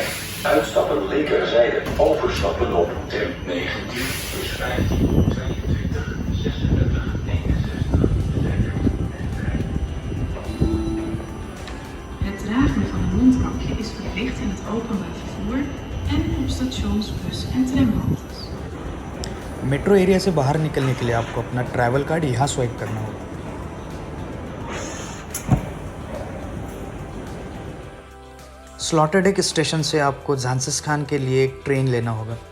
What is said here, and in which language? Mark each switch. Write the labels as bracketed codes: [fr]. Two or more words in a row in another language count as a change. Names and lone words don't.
[nl] Uitstappen linkerzijde. Overstappen op tram 19 plus 15, 22, 36, 61. Het dragen van een mondkapje is verplicht in het openbaar vervoer en op stations, bus- en tramhaltes. [en] metro area [hi] से बाहर निकलने के लिए आपको अपना [en] travel card [hi] यहाँ स्वाइप करना होगा। स्लॉटरडेक स्टेशन से आपको झांसीखान के लिए एक ट्रेन लेना होगा।